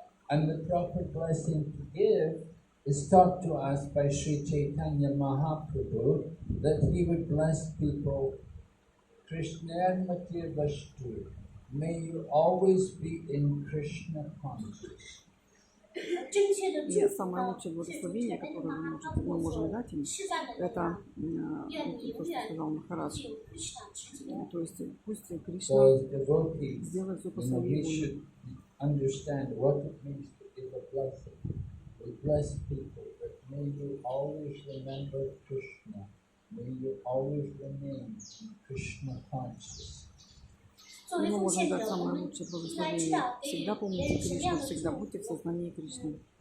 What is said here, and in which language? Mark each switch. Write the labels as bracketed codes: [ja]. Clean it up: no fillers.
[en] And the proper blessing to give is taught to us by Sri Chaitanya Mahaprabhu, that he would bless people. [sa] Krishna Matir Vashtu, [en] may you always be in Krishna consciousness. [ru] И самое лучшее благословение, которое мы можем дать им, это то, что сказал Махарадж. То есть пусть Кришна сделает все по своей воле. [en] Understand what it means to give a blessing. We bless people, but may you always remember Krishna. May you always remain in Krishna consciousness. [ru] Мы можем дать самое лучшее благословение. Всегда помните Кришну, всегда будьте в сознании Кришны.